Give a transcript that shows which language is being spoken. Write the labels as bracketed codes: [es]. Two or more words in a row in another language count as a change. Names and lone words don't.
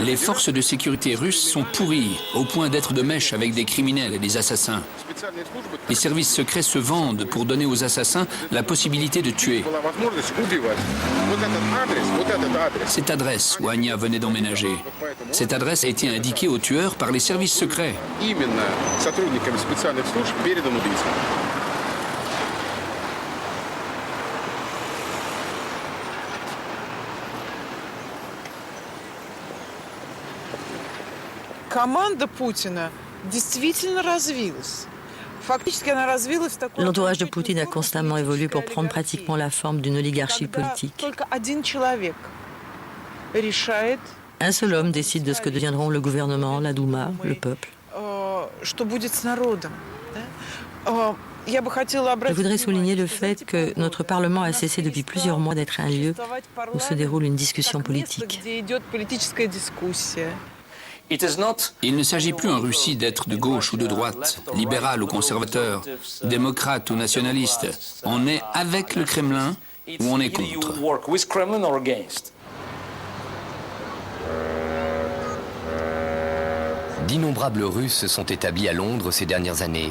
[fr] Les forces de sécurité russes sont pourries, au point d'être de mèche avec des criminels et des assassins. Les services secrets se vendent pour donner aux assassins la possibilité de tuer. [ru] Была возможность убивать. Вот этот адрес. [fr] Cette adresse où Anya venait d'emménager, cette adresse a été indiquée aux tueurs par les services secrets. [ru] Именно сотрудниками специальных служб передан убийцам. Команда Путина действительно развилась. Фактически она развилась в такой... [fr] L'entourage de Poutine a constamment évolué pour prendre pratiquement la forme d'une oligarchie politique. [ru] Только один человек решает, [fr] Un seul homme décide de ce que deviendront le gouvernement, la Douma, le peuple. [ru] что будет с народом. Да? Я бы хотела [fr] Je [ru] обратить [fr] voudrais souligner le fait que notre Parlement a cessé depuis plusieurs mois d'être un lieu où se déroule une discussion politique. [ru] где идет политическая дискуссия. [fr] Il ne s'agit plus en Russie d'être de gauche ou de droite, libéral ou conservateur, démocrate ou nationaliste. On est avec le Kremlin ou on est contre. D'innombrables Russes se sont établis à Londres ces dernières années.